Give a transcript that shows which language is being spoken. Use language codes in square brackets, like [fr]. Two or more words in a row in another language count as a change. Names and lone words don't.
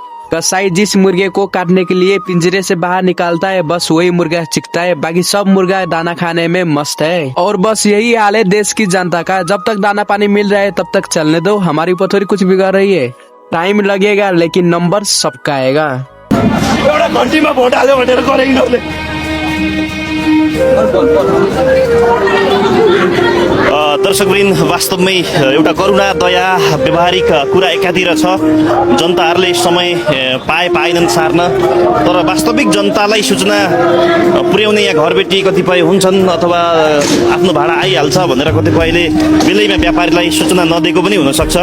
[hi] कसाई जिस मुर्गे को काटने के लिए पिंजरे से बाहर निकालता है बस वही मुर्गा चिकता है, बाकी सब मुर्गा दाना खाने में मस्त है। और बस यही हाल है देश की जनता का, जब तक दाना पानी मिल रहा है तब तक चलने दो, हमारी ऊपर थोड़ी कुछ बिगड़ रही है। टाइम लगेगा लेकिन नंबर सबका आएगा। [ne] घन्टीमा भोट हाल्यो भनेर गरेको दर्शकवृन्द वास्तवमै एउटा करुणा दया व्यवहारिक कुरा एकातिर छ। जनताहरूले समय पाएनन् सार्न, तर वास्तविक जनतालाई सूचना पुर्याउने यहाँ घरबेटी कतिपय हुन्छन् अथवा आफ्नो भाडा आइहाल्छ भनेर कतिपयले बेलैमा व्यापारीलाई सूचना नदिएको पनि हुनसक्छ।